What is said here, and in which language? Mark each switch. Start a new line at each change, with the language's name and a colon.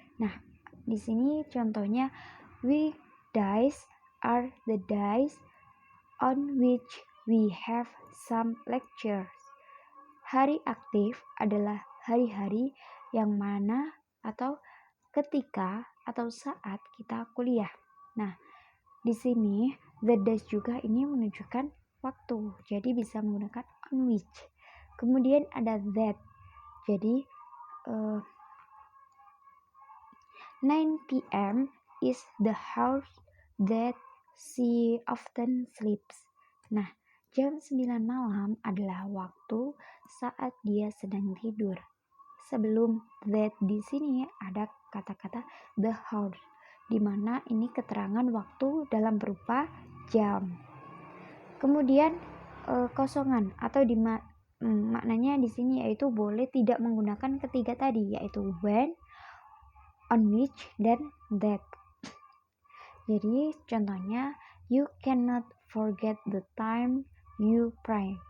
Indonesian: Nah, di sini contohnya
English: weekdays are the days on which we have some lectures.
Indonesian: Hari aktif adalah hari-hari yang mana atau ketika atau saat kita kuliah. Nah, di sini
English: the days
Indonesian: juga ini menunjukkan waktu. Jadi bisa menggunakan on which. Kemudian ada that. Jadi 9 p.m.
English: is the hour that she often sleeps.
Indonesian: Nah, jam 9 malam adalah waktu saat dia sedang tidur. Sebelum that di sini ada kata-kata
English: the hour,
Indonesian: di mana ini keterangan waktu dalam berupa jam. Kemudian kosongan atau maknanya di sini yaitu boleh tidak menggunakan ketiga tadi, yaitu when, on which, dan that. Jadi contohnya
English: you cannot forget the time you pray.